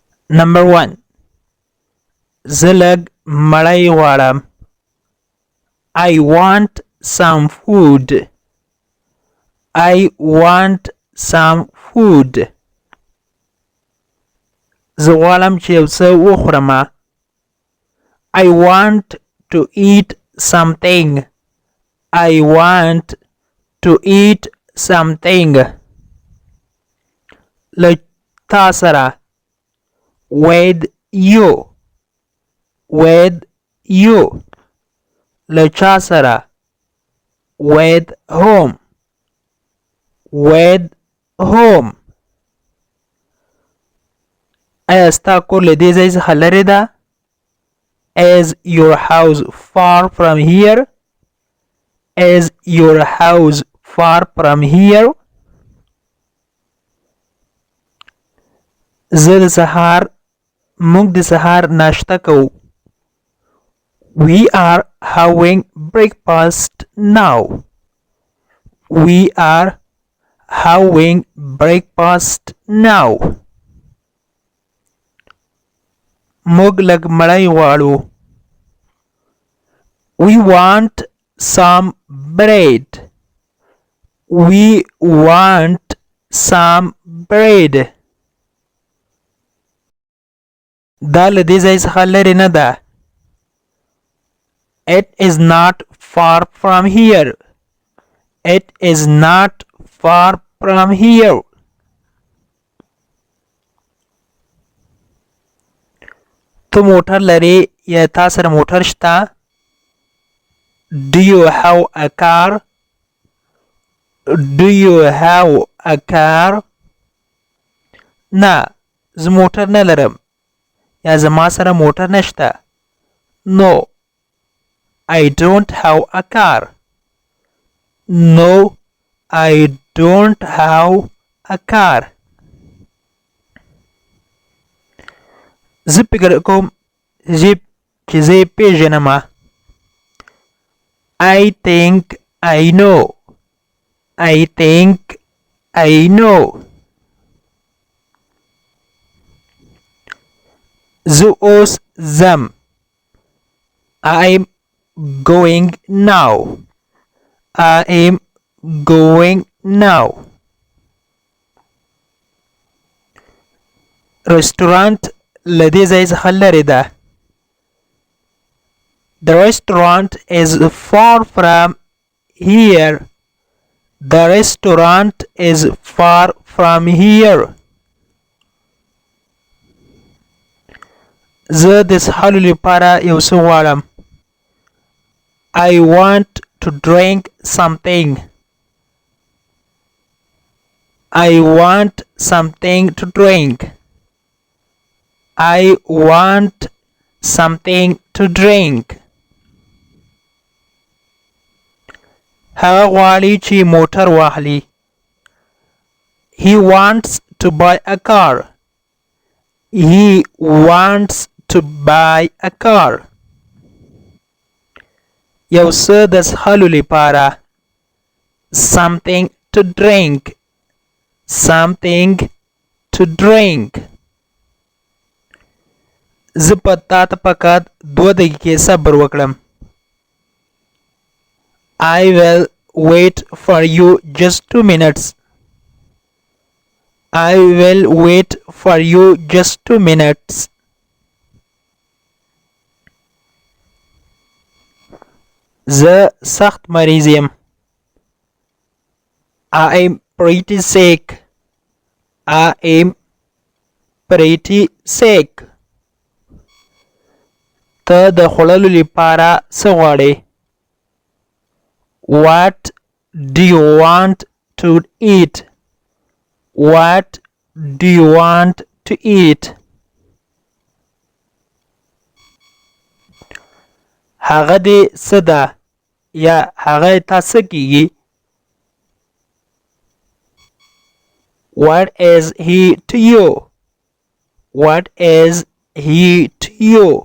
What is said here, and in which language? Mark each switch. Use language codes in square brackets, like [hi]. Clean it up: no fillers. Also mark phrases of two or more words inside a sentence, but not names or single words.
[en] Number 1. [ps] زه لږ مړۍ غواړم. [en] I want some food. I want some food. [ps] زه غواړم چې یو څه وخورم. [en] I want to eat something. I want to eat something. [ps] له تا سره. [en] With you. With you. [ps] له چا سره. [en] With whom. With whom. [ps] ایا ستا کور له دې ځای څخه لرې ده؟ [en] Is your house far from here? Is your house far from here? [ps] زه د سهار موږ د سهار ناشته کوو. [en] We are having breakfast now. We are having breakfast now. [ps] موږ لږ مړۍ غواړو. [en] We want some bread. We want some bread. [ps] دا له دې ځای څخه لرې نه ده. [en] It is not far from here. It is not far from here. [ps] تو موټر لرې یا تا سره موټر شته؟ [en] Do you have a car? Do you have a car? [ps] نه زه موټر نه لرم یا زما سره موټر نشته. [en] No, I don't have a car. No, I don't have a car. [ps] زه فکر کوم چې زه یې پیژنم. [en] I think I know. I think I know. [ps] زه اوس ځم. [en] I'm going now. I am going now. [ps] رستورانت له دې ځای څخه لرې ده. [en] The restaurant is far from here. The restaurant is far from here. [ps] زه د څښلو لپاره یو څه غواړم. [en] I want to drink something. I want something to drink. I want something to drink. [ps] هغه غواړي چې موټر واخلي. [en] He wants to buy a car. He wants to buy a car. [ps] یو څه د څښلو لپاره. [en] Something to drink. Something to drink. [ps] زه په تا ته فقط 2 دقیقې صبر وکړم. [en] I will wait for you just 2 minutes. I will wait for you just 2 minutes. [ps] زه سخت مریض یم. [en] I am pretty sick. I am pretty sick. [ps] ته د خوړلو لپاره څه غواړې؟ [en] What do you want to eat? What do you want to eat? [ps] هغه دې څه ده یا هغه تا څه کیږي؟ [en] What is he to you? What is he to you?